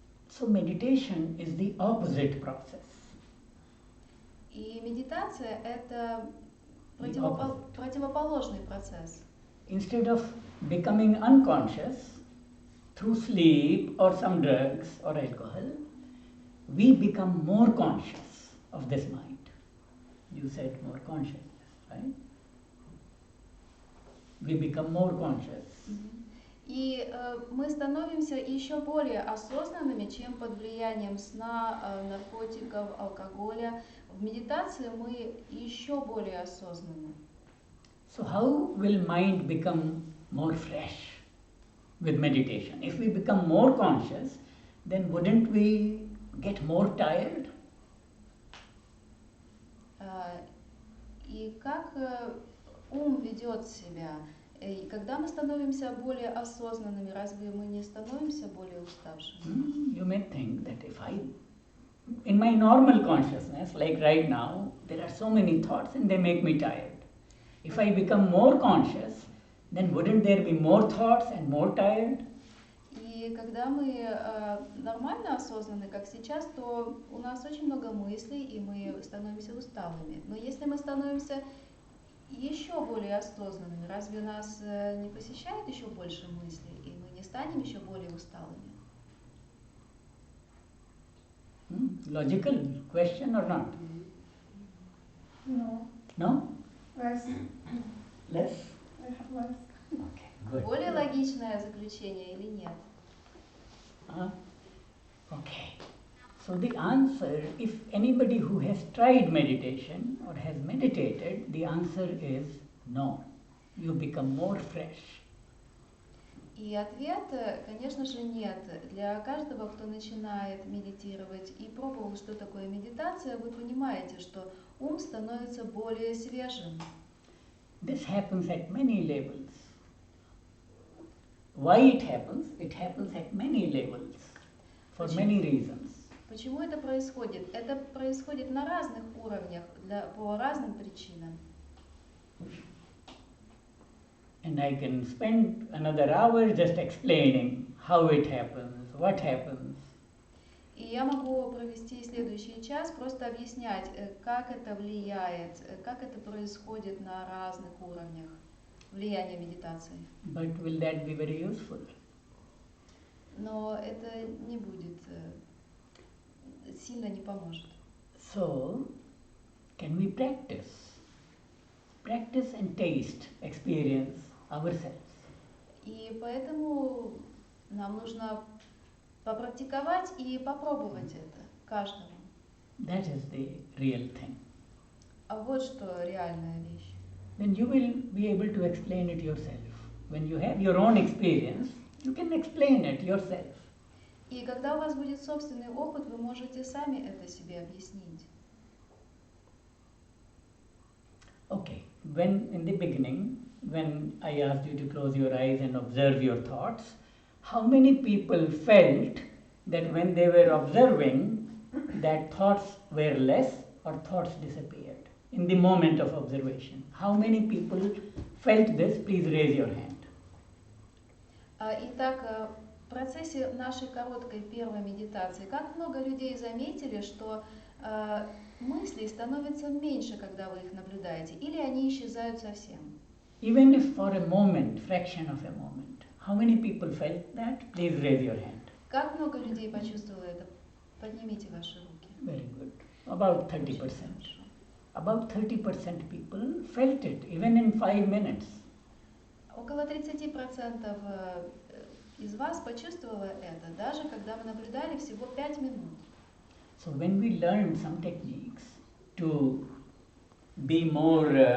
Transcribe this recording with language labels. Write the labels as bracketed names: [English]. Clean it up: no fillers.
[English] So meditation is the opposite process. [Russian] И медитация — это противоположный процесс. [English] Instead of becoming unconscious through sleep or some drugs or alcohol, we become more conscious of this mind. You said more consciousness, right? We become more conscious. [Russian] И мы становимся еще более осознанными, чем под влиянием сна, наркотиков, алкоголя. В медитации мы еще более осознанны. [English] So how will mind become more fresh with meditation? If we become more conscious, then wouldn't we get more tired? [Russian] И как ум ведет себя? И когда мы становимся более осознанными, разве мы не становимся более уставшими? [English] You may think that if in my normal consciousness, like right now, there are so many thoughts and they make me tired. If I become more conscious, then wouldn't there be more thoughts and more tired? [Russian] И когда мы нормально осознаны, как сейчас, то у нас очень много мыслей, и мы становимся усталыми. Но если мы становимся еще более осознанными, разве нас не посещает еще больше мыслей, и мы не станем еще более усталыми? [English] Logical question or not? No. No? Less. Less? Less. Okay, good. [Russian] Более логичное заключение или нет? [English] Okay. So the answer, if anybody who has tried meditation or has meditated, the answer is no. You become more fresh. [Russian] И ответ, конечно же, нет. Для каждого, кто начинает медитировать и пробовал, что такое медитация, вы понимаете, что ум становится более свежим. [English] This happens at many levels. Why it happens? It happens at many levels, for many reasons. [Russian] Почему это происходит? Это происходит на разных уровнях, по разным причинам. [English] And I can spend another hour just explaining how it happens, what happens. [Russian] И я могу провести следующий час, просто объяснять, как это влияет, как это происходит на разных уровнях влияния медитации. [English] But will that be very useful? [Russian] Но это не будет, сильно не поможет. [English] So, can we practice? Practice and taste, experience ourselves. [Russian] И поэтому нам нужно попрактиковать и попробовать это каждому. [English] That is the real thing. [Russian] А вот что реальная вещь. [English] Then you will be able to explain it yourself. When you have your own experience, you can explain it yourself. [Russian] И когда у вас будет собственный опыт, вы можете сами это себе объяснить. [English] Okay, when in the beginning, when I asked you to close your eyes and observe your thoughts, how many people felt that when they were observing, that thoughts were less or thoughts disappeared in the moment of observation? How many people felt this? Please raise your hand. [Russian] Итак, в процессе нашей короткой первой медитации, как много людей заметили, что мыслей становится меньше, когда вы их наблюдаете, или они исчезают совсем? [English] Even if for a moment, fraction of a moment, how many people felt that? Please raise your hand. [Russian] Как много людей почувствовало это? Поднимите ваши руки. [English] Very good. About 30%. About 30% people felt it, even in 5 minutes. [Russian] Около 30% из вас почувствовало это, даже когда вы наблюдали всего 5 минут. [English] So when we learn some techniques to be more